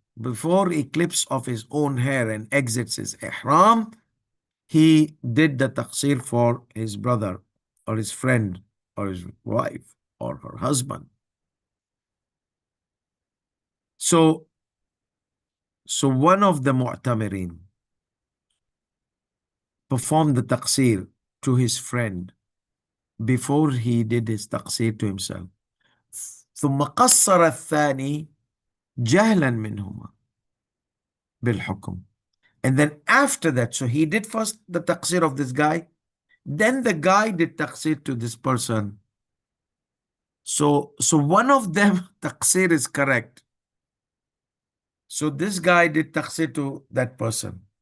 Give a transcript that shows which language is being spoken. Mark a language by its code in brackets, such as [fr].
[en] before he clips off his own hair and exits his ihram, he did the taqseer for his brother or his friend or his wife or her husband. So, so one of the mu'tamirin performed the taqseer to his friend before he did his taqseer to himself. [ar] ثم قصر الثاني جهلا منهما بالحكم. [en] And then after that, so he did first the taqseer of this guy, then the guy did taqseer to this person. So one of them taqseer is correct. So this guy did taqseer to that person.